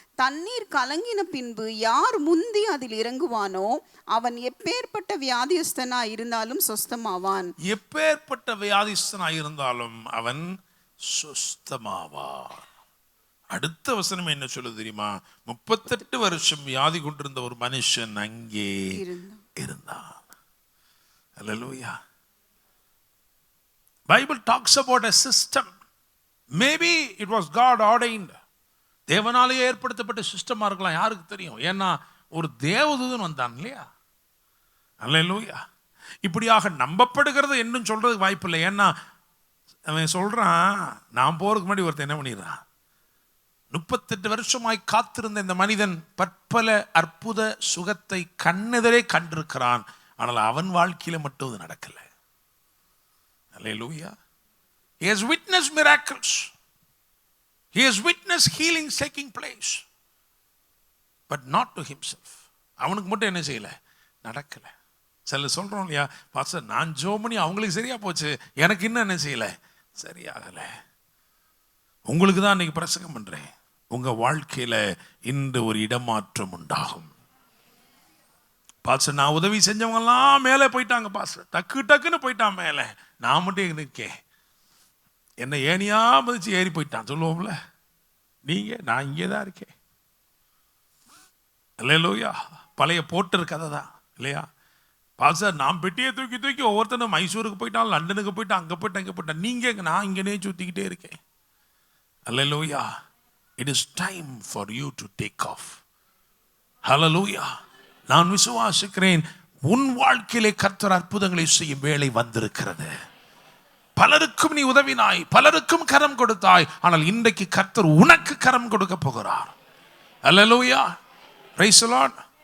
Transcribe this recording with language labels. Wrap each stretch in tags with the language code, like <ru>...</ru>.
<ta>தண்ணீர் கலங்கின பின்பு யார் முந்தி அதில் இறங்குவானோ அவன் எப்பேற்பட்ட வியாதிஸ்தனா இருந்தாலும் சொஸ்தமாவான். எப்பேற்பட்ட வியாதிஸ்தனா இருந்தாலும் அவன் சொஸ்தமாவான். அடுத்த வசனம் என்ன சொல்லுது தெரியுமா? 38 வருஷம் வியாதி கொண்டிருந்த ஒரு மனுஷன் அங்கே இருந்தான். அல்லேலூயா.</ta> <en>Bible talks about a system. Maybe it was God ordained.</en> <ta>தேவனாலே ஏற்படுத்தப்பட்ட சிஸ்டமா இருக்கலாம், யாருக்கு தெரியும்? ஏன்னா ஒரு தேவதூதன் வந்தான் இல்லையா? அல்லேலூயா. இப்படியாக நம்பப்படுகிறது என்னும் சொல்றதுக்கு வாய்ப்பு இல்லை. ஏன்னா அவன் சொல்றான், நான் போறதுக்கு முன்னாடி ஒருத்தன் என்ன பண்ணிடுறான், 38 வருஷமாய் காத்திருந்த இந்த மனிதன் பற்பல அற்புத சுகத்தை கண்ணெதிரே கண்டிருக்கிறான். ஆனால் அவன் வாழ்க்கையில மட்டும் அது நடக்கல. அல்லேலூயா.</ta> <en>He has witnessed miracles. He has witnessed healings taking place, but not to himself.</en> <ta>அவனுக்கு மட்டும் என்ன செய்யல, நடக்கல. சில சொல்றோம் இல்லையா, பாஸ்டர் நான் ஜெபம் பண்ணி அவங்களுக்கு சரியா போச்சு, எனக்கு இன்னும் என்ன செய்யல, சரியாகல. உங்களுக்கு தான் இன்னைக்கு பிரசங்கம் பண்றேன். உங்க வாழ்க்கையில இன்று ஒரு இடமாற்றம் உண்டாகும். பாஸ்டர் நான் உதவி செஞ்சவங்க எல்லாம் மேலே போயிட்டாங்க, பாஸ்டர் டக்கு டக்குன்னு போயிட்டான் மேலே, நான் மட்டும் இருக்கேன், என்ன ஏனியா மதிச்சு ஏறி போயிட்டான் சொல்லுவோம்ல. நீங்க, நான் இங்கே தான் இருக்கேன். அல்லேலூயா. பழைய போட்டர் கதை தான் இல்லையா? பாஸ்டர் நான் பெட்டியை தூக்கி தூக்கி ஒவ்வொருத்தனும் மைசூருக்கு போயிட்டான், லண்டனுக்கு போயிட்டான், அங்கே போயிட்டான், இங்கே போயிட்டான். நீங்க, நான் இங்கனே சுத்திக்கிட்டே இருக்கேன். அல்லேலூயா.</ta> <en>It is time for you to take off.</en> <ta>ஹல்லேலூயா. நான் விசுவாசிக்கிறேன், உன் வாழ்க்கையிலே கர்த்தர் அற்புதங்களை செய்யும் வேளை வந்திருக்கிறது. பலருக்கும் நீ உதவினாய், பலருக்கும் கரம் கொடுத்தாய். ஆனால் இன்றைக்கு கர்த்தர் உனக்கு கரம் கொடுக்க போகிறார். அல்லேலூயா. Praise the Lord.</ta>